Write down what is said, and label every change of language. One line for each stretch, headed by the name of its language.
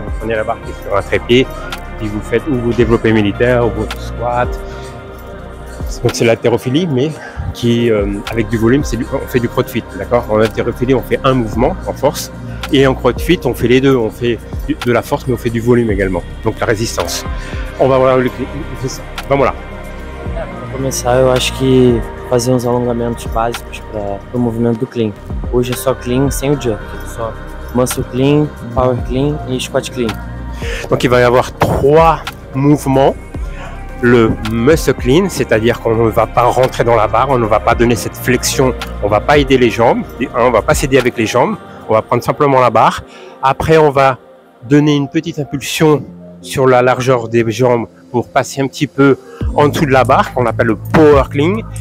French: Vous prenez la barre qui est sur un trépied, puis vous faites ou vos développés militaires ou votre squat. Donc c'est l'haltérophilie, mais qui avec du volume, on fait du CrossFit, d'accord. En haltérophilie, on fait un mouvement en force, et en CrossFit, on fait les deux. On fait de la force, mais on fait du volume également. Donc la résistance. On va voir le clean.
Portuguese: Vamos lá. Para começar, eu acho que fazer uns alongamentos básicos para o movimento do clean. Hoje é só clean sem o jerk, só muscle clean, power clean et squat clean.
French: Donc il va y avoir 3 mouvements. Le muscle clean, c'est-à-dire qu'on ne va pas rentrer dans la barre, on ne va pas donner cette flexion, on ne va pas aider les jambes, on ne va pas s'aider avec les jambes, on va prendre simplement la barre. Après, on va donner une petite impulsion sur la largeur des jambes pour passer un petit peu en dessous de la barre, qu'on appelle le power clean.